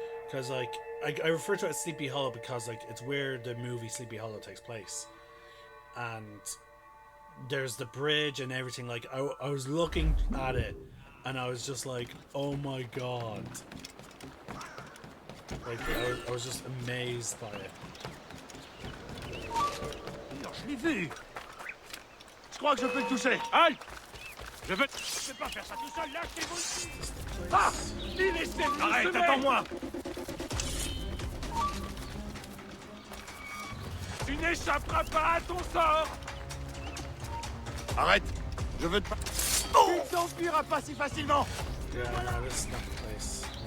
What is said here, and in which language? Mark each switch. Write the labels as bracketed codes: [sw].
[en] Because, like, I refer to it as Sleepy Hollow because, like, it's where the movie Sleepy Hollow takes place. And there's the bridge and everything. Like, I was looking at it and I was just like, oh my god. Like, I was just amazed by it. [fr] Je l'ai vu. Je crois que je peux le toucher. Halt! Je peux pas faire ça tout seul, lâchez-vous! Ah! Il essaie de arrête, attends-moi! Tu n'échapperas pas à ton sort! Arrête! Je veux te... Oh! Tu ne t'enfuiras pas si facilement! [en] Yeah, no, this is not the place.